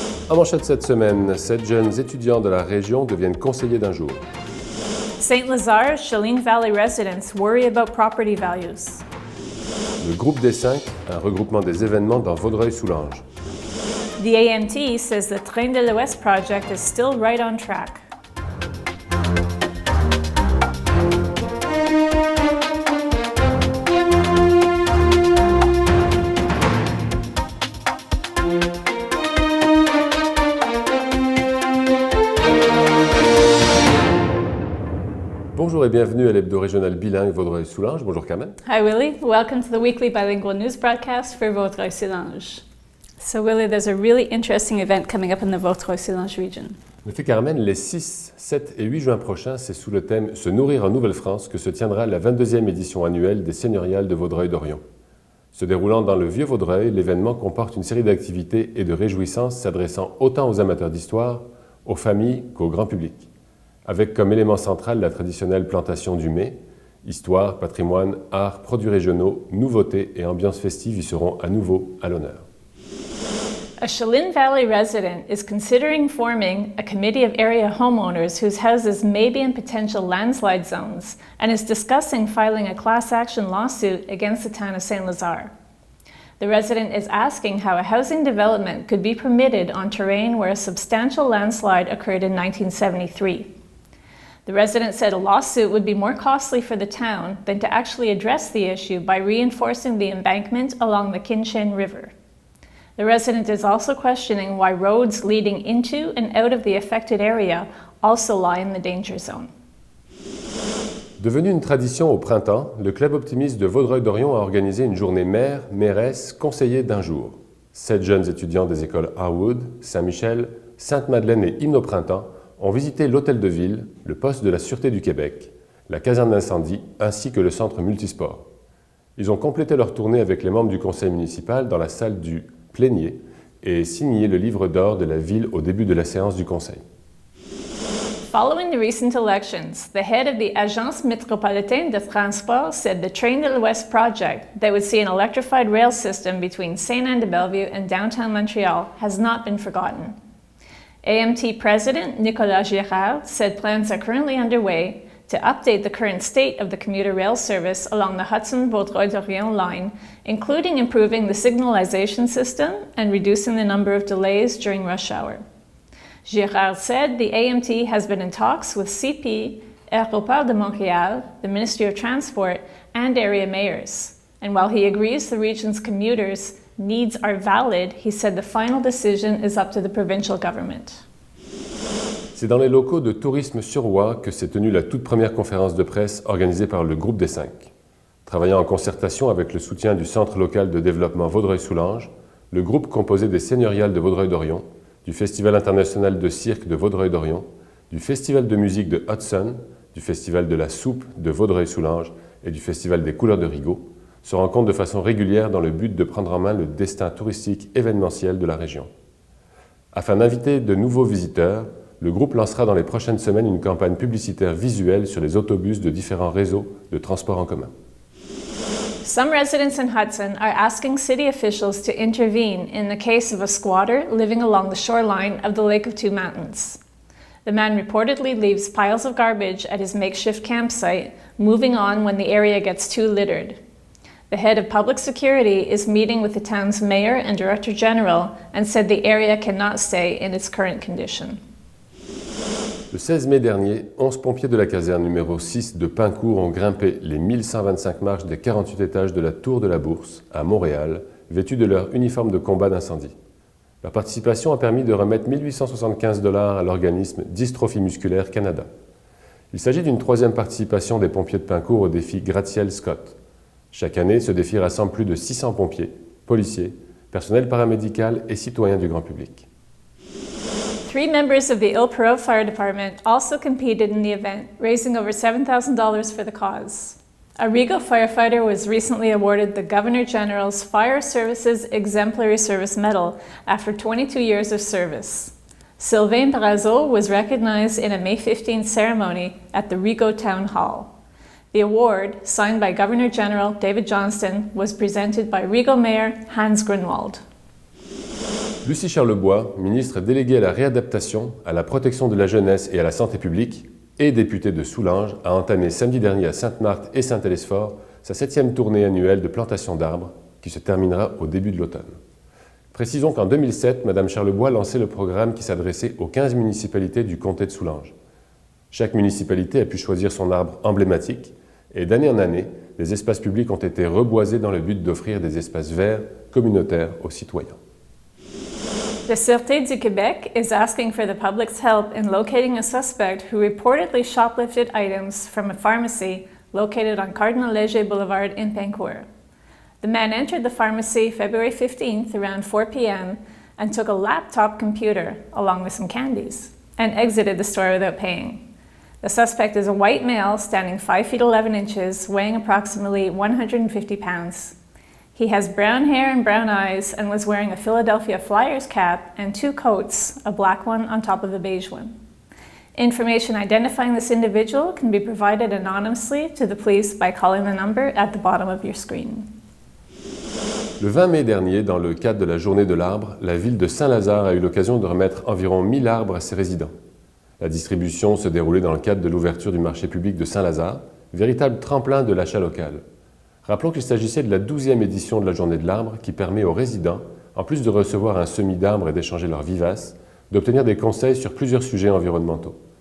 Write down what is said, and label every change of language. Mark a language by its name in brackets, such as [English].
[French] En manchette cette semaine, 7 jeunes étudiants de la région deviennent conseillers d'un jour. [English] Saint-Lazare, Cheline Valley residents worry about property values. [French] Le groupe des 5, un regroupement des événements dans Vaudreuil-Soulanges. [English] The AMT says the Train de l'Ouest project is still right on track. [French] Bonjour et bienvenue à l'hebdo régional bilingue Vaudreuil-Soulanges. Bonjour Carmen. [English] Hi Willie, welcome to the weekly bilingual news broadcast for Vaudreuil-Soulanges. So Willie, there's a really interesting event coming up in the Vaudreuil-Soulanges region. [French] En effet Carmen, les 6, 7 et 8 juin prochains, c'est sous le thème « Se nourrir en Nouvelle-France » que se tiendra la 22e édition annuelle des Seigneuriales de Vaudreuil-Dorion. Se déroulant dans le Vieux-Vaudreuil, l'événement comporte une série d'activités et de réjouissances s'adressant autant aux amateurs d'histoire, aux familles qu'au grand public. Avec comme élément central la traditionnelle plantation du mai, histoire, patrimoine, art, produits régionaux, nouveautés et ambiance festive y seront à nouveau à l'honneur. [English] A Cheline Valley resident is considering forming a committee of area homeowners whose houses may be in potential landslide zones and is discussing filing a class action lawsuit against the town of Saint-Lazare. The resident is asking how a housing development could be permitted on terrain where a substantial landslide occurred in 1973. The resident said a lawsuit would be more costly for the town than to actually address the issue by reinforcing the embankment along the Kinshin River. The resident is also questioning why roads leading into and out of the affected area also lie in the danger zone. [French] Devenu une tradition au printemps, le Club optimiste de Vaudreuil-Dorion a organisé une journée mère, mairesse, conseiller d'un jour. 7 jeunes étudiants des écoles Harwood, Saint-Michel, Sainte-Madeleine et Hymne au printemps ont visité l'hôtel de ville, le poste de la Sûreté du Québec, la caserne d'incendie ainsi que le centre multisport. Ils ont complété leur tournée avec les membres du conseil municipal dans la salle du plénier et signé le livre d'or de la ville au début de la séance du conseil. [English] Following the recent elections, the head of the Agence Métropolitaine de Transport said the Train de l'Ouest project that would see an electrified rail system between Sainte-Anne-de-Bellevue and downtown Montreal has not been forgotten. AMT President Nicolas Girard said plans are currently underway to update the current state of the commuter rail service along the Hudson-Vaudreuil-Dorion line, including improving the signalization system and reducing the number of delays during rush hour. Girard said the AMT has been in talks with CP, Aéroport de Montréal, the Ministry of Transport, and area mayors. And while he agrees the region's commuters' needs are valid, he said the final decision is up to the provincial government. [French] C'est dans les locaux de Tourisme sur Oie que s'est tenue la toute première conférence de presse organisée par le groupe des 5. Travaillant en concertation avec le soutien du Centre local de développement Vaudreuil-Soulanges, le groupe composé des Seigneuriales de Vaudreuil-Dorion, du Festival international de cirque de Vaudreuil-Dorion, du Festival de musique de Hudson, du Festival de la soupe de Vaudreuil-Soulanges et du Festival des couleurs de Rigaud, se rencontrent de façon régulière dans le but de prendre en main le destin touristique événementiel de la région. Afin d'inviter de nouveaux visiteurs, le groupe lancera dans les prochaines semaines une campagne publicitaire visuelle sur les autobus de différents réseaux de transport en commun. [English] Some residents in Hudson are asking city officials to intervene in the case of a squatter living along the shoreline of the Lake of Two Mountains. The man reportedly leaves piles of garbage at his makeshift campsite, moving on when the area gets too littered. The head of public security is meeting with the town's mayor and director general and said the area cannot stay in its current condition. [French] Le 16 mai dernier, 11 pompiers de la caserne numéro 6 de Pincourt ont grimpé les 1125 marches des 48 étages de la Tour de la Bourse, à Montréal, vêtus de leur uniforme de combat d'incendie. Leur participation a permis de remettre 1 875 $ à l'organisme Dystrophie Musculaire Canada. Il s'agit d'une 3e participation des pompiers de Pincourt au défi Gratte-Ciel Scott. Chaque année, ce défi rassemble plus de 600 pompiers, policiers, personnel paramédical et citoyens du grand public. [English] 3 members of the Île-Perrot Fire Department also competed in the event, raising over $7,000 for the cause. A Rigaud firefighter was recently awarded the Governor General's Fire Services Exemplary Service Medal after 22 years of service. Sylvain Brazeau was recognized in a May 15th ceremony at the Rigaud Town Hall. The award, signed by Governor General David Johnston, was presented by Rigaud Mayor Hans Grunwald. [French] Lucie Charlebois, ministre déléguée à la réadaptation, à la protection de la jeunesse et à la santé publique, et députée de Soulanges, a entamé samedi dernier à Sainte-Marthe et Saint-Télesphore sa 7e tournée annuelle de plantation d'arbres, qui se terminera au début de l'automne. Précisons qu'en 2007, Mme Charlebois lançait le programme qui s'adressait aux 15 municipalités du comté de Soulanges. Chaque municipalité a pu choisir son arbre emblématique, et d'année en année, les espaces publics ont été reboisés dans le but d'offrir des espaces verts communautaires aux citoyens. [English] The Sûreté du Québec is asking for the public's help in locating a suspect who reportedly shoplifted items from a pharmacy located on Cardinal Léger Boulevard in Pancourt. The man entered the pharmacy February 15th around 4 p.m. and took a laptop computer along with some candies and exited the store without paying. The suspect is a white male standing 5 feet 11 inches, weighing approximately 150 pounds. He has brown hair and brown eyes and was wearing a Philadelphia Flyers cap and 2 coats, a black one on top of a beige one. Information identifying this individual can be provided anonymously to the police by calling the number at the bottom of your screen. [French] Le 20 mai dernier, dans le cadre de la Journée de l'arbre, la ville de Saint-Lazare a eu l'occasion de remettre environ 1000 arbres à ses résidents. La distribution se déroulait dans le cadre de l'ouverture du marché public de Saint-Lazare, véritable tremplin de l'achat local. Rappelons qu'il s'agissait de la 12e édition de la Journée de l'arbre qui permet aux résidents, en plus de recevoir un semis d'arbres et d'échanger leurs vivaces, d'obtenir des conseils sur plusieurs sujets environnementaux.